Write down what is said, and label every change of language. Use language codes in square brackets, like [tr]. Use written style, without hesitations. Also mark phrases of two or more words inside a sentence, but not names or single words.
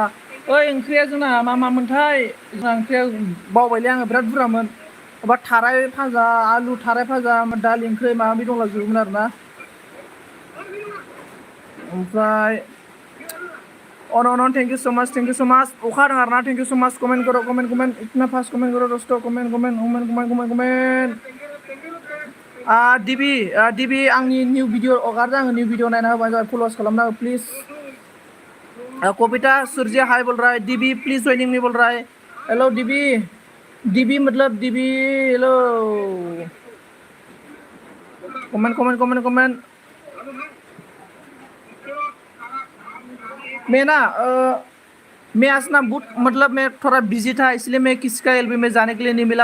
[brx] ओइ ओंख्रिया जोंना मा मामोनथाय? जोंना ओंख्रिया बावबायलै आङो, बिराद बुरजामोन। माबा थाराय भाजा, आलु थाराय भाजा, दालि ओंख्रि माबा माबि दंलाजोबोमोन आरोना। [en] ओमफ्राय thank you so much, thank you so much. [brx] अखा हादों आरोना। [en] thank you so much. [hi] कमेंट करो, कमेंट कमेंट। इतना फास्ट कमेंट करो दोस्तों। कमेंट कमेंट कमेंट कमेंट कमेंट कमेंट। [brx] डिबि आंनि [en] new video [brx] हगारदों, आङो [en] new video [brx] नायना होबानो जाबाय, फल'वार्स खालामना हो प्लिज। [hi] कविता सूर्य हाय बोल रहा है। डीबी [en] please joining me [hi] बोल रहा है। हेलो डीबी, डीबी मतलब डीबी। [en] hello, comment comment comment comment. [hi] मैं ना मैं आज ना मतलब मैं थोड़ा बिजी था, इसलिए मैं किसी का एलबी में जाने के लिए नहीं मिला।